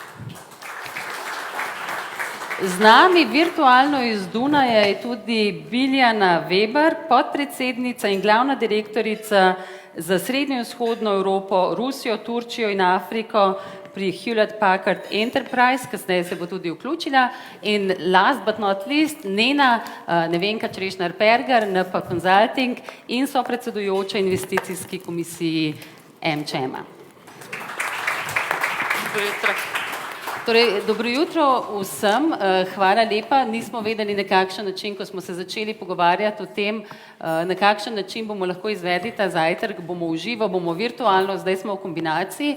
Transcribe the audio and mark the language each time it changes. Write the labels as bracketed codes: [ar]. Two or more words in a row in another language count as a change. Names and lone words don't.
[sl] Z nami virtualno iz Dunaja je tudi Biljana Weber, podpredsednica in glavna direktorica za srednjo in vzhodno Evropo, Rusijo, Turčijo in Afriko pri Hewlett Packard Enterprise, kasneje se bo tudi vključila. [en] In last but not least, [sl] Nevenka Črešnar-Pergar, NP Consulting in sopredsedujoča investicijski komisiji MČM-a. Dobro jutro. Torej, dobro jutro vsem, hvala lepa. Nismo vedeli na kakšen način, ko smo se začeli pogovarjati o tem, na kakšen način bomo lahko izvedli ta zajtrk, bomo v živo, bomo virtualno, zdaj smo v kombinaciji.